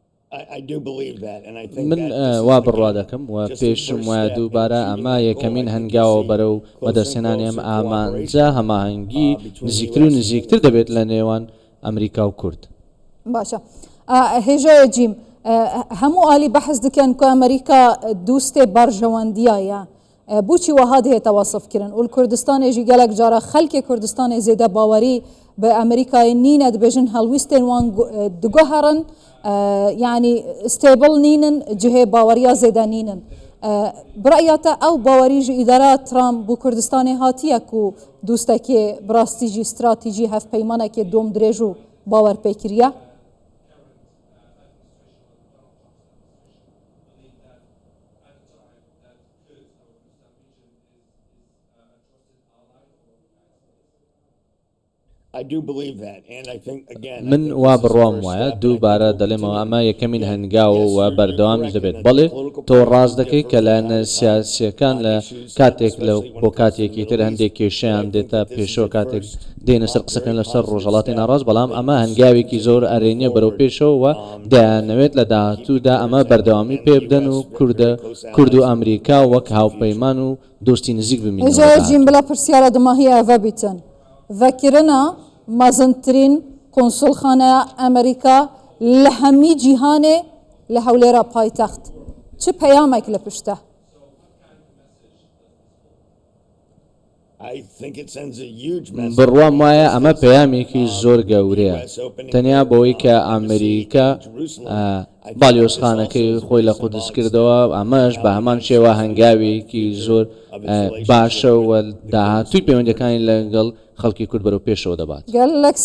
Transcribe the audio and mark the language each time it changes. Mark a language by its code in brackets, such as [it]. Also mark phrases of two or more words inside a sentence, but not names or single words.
[en] I do believe that, and I think [ckb] من [en] that this is [ckb] وا [en] the [ckb] بڕوا [en] kind of [ckb] دەکەم و [en] just the [ckb] پێشم [en] first [ckb] وایە [en] step in [ckb] دووبارە [en] achieving [ckb] ئەمە [en] that goal. I [ckb] یەکەمین [en] think we'll [ckb] هەنگاوە [en] see [ckb] بەرەو [en] closer and [ckb] مەدەستێنانیان [en] closer [ckb] ئامانجا [en] cooperation, [ckb] هەماهەنگی [en] between the [ckb] نزیکتر و [en] US and [ckb] نزیکتر [en] the [ckb] دەبێت [en] Kurds. [ckb] لە نێوان ئەمریکا و کورد. [ku] باشە هێژەیە جیم هەموو عالی بەحث دکەن کە ئەمریکا دووستێ بەرژەوەندیایە بۆچی وەها دێتە وەسفکردن و کوردستانێژی گەلک جارە خەلکی کوردستانی زێدە باوەری بە ئەمریکای نینە دەبێژن هەڵویستێن وان دگوهرن یعنی ستێبڵ نینن جهێ باوەریا زێدە نینن برایەتە ئەو باوەریژی ئیدارە ترامپ بۆ کوردستانی هاتیە و دووستێکی براستیژی استراتیژی هەفپەیمانێکی دۆم درێژ و باوەرپێکریە. [en] I do believe that, and I think again. [ckb] من وا بڕوام وایە دووبارە دەڵێمەوە ئەمە یەکەمین هەنگاوە و بەردەوامیش دەبێت بەڵێ تۆ ڕاست دەکەی کە لایەنە سیاسیەکان لە کاتێک لە بۆ کاتێکی تر هەندێک کێشیان دێتە پێشەوە کاتێک دێنە سەر قسەکەن لەسەر ڕۆژهەڵاتی ناڕاست بەڵام ئەمە هەنگاوێکی زۆر ئەرێنیە بەرەو پێشەوە و دەیانەوێت لە داهاتوودا ئەمە بەردەوامی پێ بدەن و کورد و ئەمریکا وەک هاوپەیمان و دۆستی نزیک بمین. [ku] جیم بلا پرسیارە دماهی ئەڤە بیتن vekirina mezintirîn konsulxaneya Amerîka li hemî cîhanê li hewlêra paytext çi peyamek li pişt e? [ckb] بڕوام وایە ئەمە پەیامێکی زۆر گەورەیە تەنیا بەوەی کە ئەمریکا باڵیۆزخانەکەی خۆی لە قودس کردەوە ئەمەش بە هەمان شێوە هەنگاوێکی زۆر باشە و داهاتووی پەیوەندیەکانی لەگەڵ خەڵکی کورد بەرەو پێشەوە دەبات.